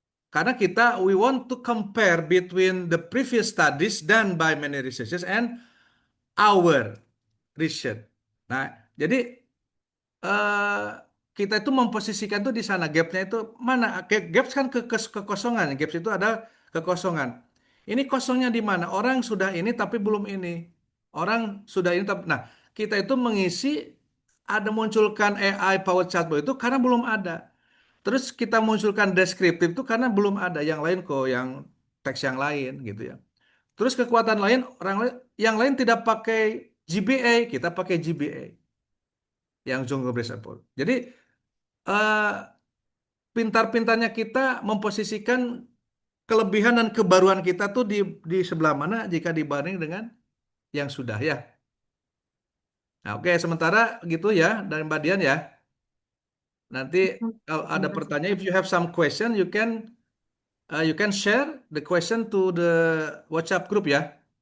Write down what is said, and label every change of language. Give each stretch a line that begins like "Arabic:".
Indonesian: Karena kita
English: we want to compare between the previous studies done by many researchers and our research.
Indonesian: Nah, jadi eh, kita itu memposisikan tuh di sana gapnya itu mana? Gaps kan kekosongan. Gaps itu ada kekosongan. Ini kosongnya di mana? Orang sudah ini tapi belum ini. Orang sudah ini tapi nah kita itu mengisi ada munculkan AI power chatbot itu karena belum ada. Terus kita munculkan deskriptif itu karena belum ada yang lain kok yang teks yang lain gitu ya. Terus kekuatan lain orang lain yang lain tidak pakai GBA, kita pakai GBA yang Jungle Breeze Apple. Jadi eh, pintar-pintarnya kita memposisikan kelebihan dan kebaruan kita tuh di sebelah mana jika dibanding dengan yang sudah ya. Nah, oke, sementara gitu ya dari Mbak Dian ya. Nanti kalau ada Terima kasih. pertanyaan,
English: if you have some question, you can share the question to the WhatsApp group ya.